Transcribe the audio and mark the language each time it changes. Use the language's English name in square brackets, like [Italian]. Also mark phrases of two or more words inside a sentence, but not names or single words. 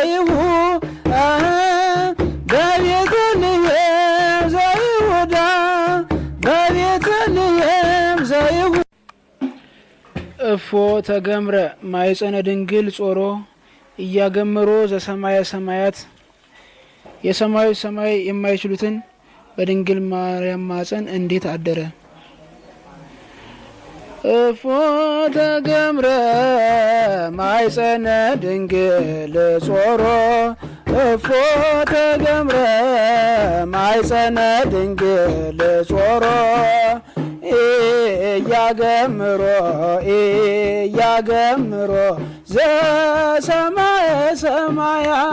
[Geez] ዘይሁዳ እፎ ተገምረ ማይጸነ ድንግል ጾሮ እያገምሮ ዘሰማየ ሰማያት [Amharic] የሰማዩ ሰማይ የማይችሉትን በድንግል ማርያም ማፀን እንዴት አደረ። [Geez] እፎ ተገምረ ማይጸነ ድንግል ጾሮ እፎ ተገምረ ማይጸነ ድንግል ጾሮ እያገምሮ ዘሰማየ ሰማያ